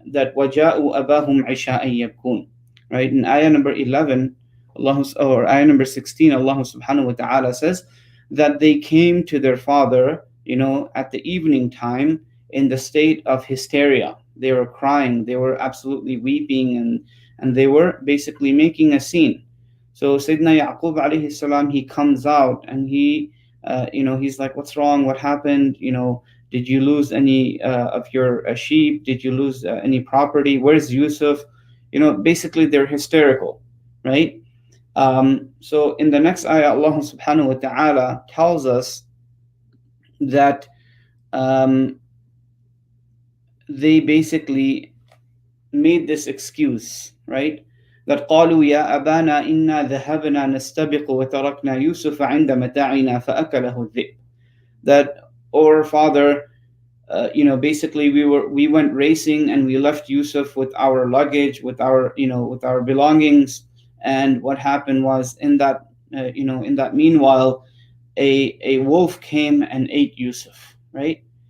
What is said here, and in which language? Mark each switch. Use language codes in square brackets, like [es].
[ar] That وَجَاءُوا أَبَاهُمْ عِشَاءً يَبْكُونَ, right? [en] In ayah number 11, or ayah number 16, Allah subhanahu wa ta'ala says that they came to their father, at the evening time, in the state of hysteria. They were crying, they were absolutely weeping, and they were basically making a scene. So Sayyidina Yaqub alayhi salam, he comes out, and he's like, what's wrong? What happened? Did you lose any of your sheep? Did you lose any property? Where's Yusuf? Basically they're hysterical, right? So in the next ayah, Allah subhanahu wa ta'ala tells us that they basically made this excuse, right? [ar] That قالوا يا أبانا إنا ذهبنا نستبق وتركنا يوسف عند متاعنا فأكله الذئب. [en] That, our father, basically we went racing, and we left Yusuf with our luggage, with our belongings. And what happened was, in that meanwhile, a wolf came and ate Yusuf, right?